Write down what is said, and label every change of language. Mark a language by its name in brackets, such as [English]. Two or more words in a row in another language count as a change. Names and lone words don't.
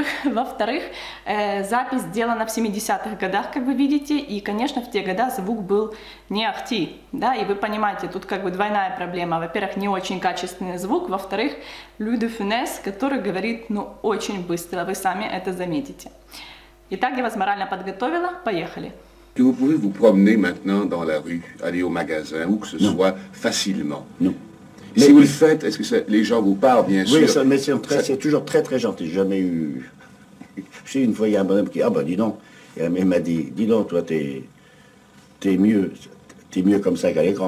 [Russian] Во-вторых, запись сделана в 70-х годах, как вы видите, и, конечно, в те годы звук был не ахти. Да? И вы понимаете, тут как бы двойная проблема. Во-первых, не очень качественный звук. Во-вторых, Луи де Фюнес, который говорит, ну, очень быстро. Вы сами это заметите. Итак, я вас морально подготовила. Поехали. [French] Que vous pouvez vous promener maintenant dans la rue, aller au magasin, où que ce soit, facilement. Non. Et si vous le faites, est-ce que les gens vous parlent, bien sûr? Oui, mais c'est toujours très très gentil. J'ai jamais eu... Je sais, une fois, il y a un bonhomme qui... Ah ben, dis donc. Il m'a dit, dis donc, toi, t'es mieux comme ça qu'à l'écran.